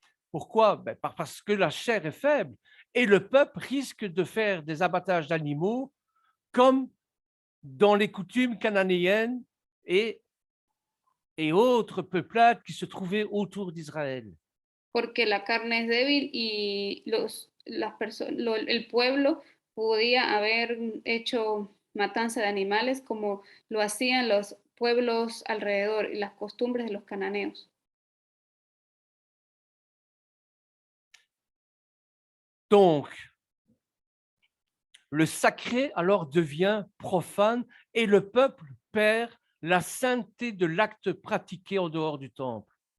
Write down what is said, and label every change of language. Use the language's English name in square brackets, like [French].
[French] Pourquoi? Ben, parce que la chair est faible et le peuple risque de faire des abattages d'animaux comme dans les coutumes cananéennes et autres peuplades qui se trouvaient autour d'Israël. [Spanish] Porque la carne es débil y el pueblo podía haber hecho matanza de animales como lo hacían los pueblos alrededor y las costumbres de los cananeos. [French] Donc, le sacré alors devient profane et le peuple perd la sainteté de l'acte pratiqué en dehors du temple.